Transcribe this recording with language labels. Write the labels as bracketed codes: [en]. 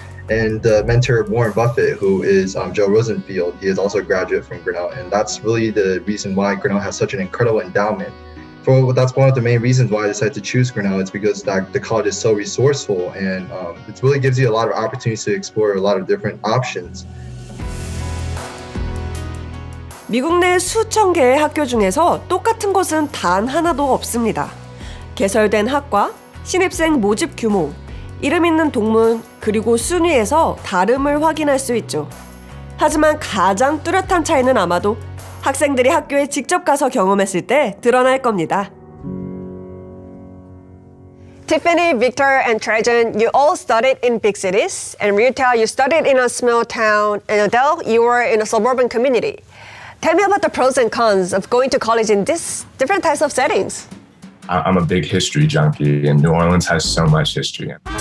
[en] And the mentor of Warren Buffett, who is Joe Rosenfield, he is also a graduate from Grinnell, and that's really the reason why Grinnell has such an incredible endowment. That's one of the main reasons why I decided to choose Grinnell. It's because the college is so resourceful, and it really gives you a lot of opportunities to explore a lot of different options. [ko] 미국 내 수천 개의 학교 중에서 똑같은 것은 단 하나도 없습니다. 개설된 학과, 신입생 모집 규모, 이름 있는 동문, 그리고 순위에서 다름을 확인할 수 있죠. 하지만 가장 뚜렷한 차이는 아마도 학생들이 학교에 직접 가서 경험했을 때 드러날 겁니다. [en] Tiffany, Victor, and Trajan, you all studied in big cities, and Rita, you studied in a small town, and Adele, you were in a suburban community. Tell me about the pros and cons of going to college in these different types of settings. I'm a big history junkie, and New Orleans has so much history.